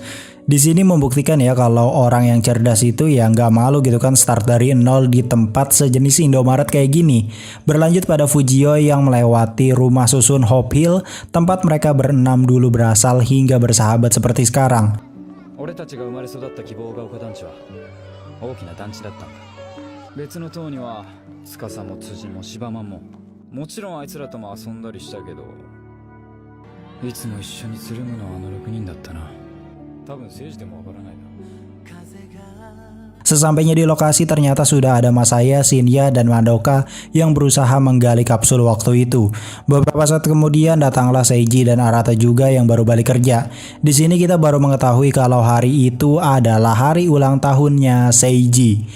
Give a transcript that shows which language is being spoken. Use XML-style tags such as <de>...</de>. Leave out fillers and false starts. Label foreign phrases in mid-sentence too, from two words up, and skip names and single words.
<id>Di sini membuktikan ya kalau orang yang cerdas itu ya nggak malu gitu kan start dari nol di tempat sejenis Indomaret kayak gini. Berlanjut pada Fujio yang melewati rumah susun Hope Hill, tempat mereka berenam dulu berasal hingga bersahabat seperti sekarang.</id> <ja>大きな団地だったんだ。別の棟には司も辻も柴間ももちろんあいつらとも遊んだりしたけど、いつも一緒につるむのはあの6人だったな。多分政治でもわからないだろう。</ja> <id>Sesampainya di lokasi ternyata sudah ada Masaya, Shinya, dan Madoka yang berusaha menggali kapsul waktu itu. Beberapa saat kemudian datanglah Seiji dan Arata juga yang baru balik kerja. Di sini kita baru mengetahui kalau hari itu adalah hari ulang tahunnya Seiji.</id>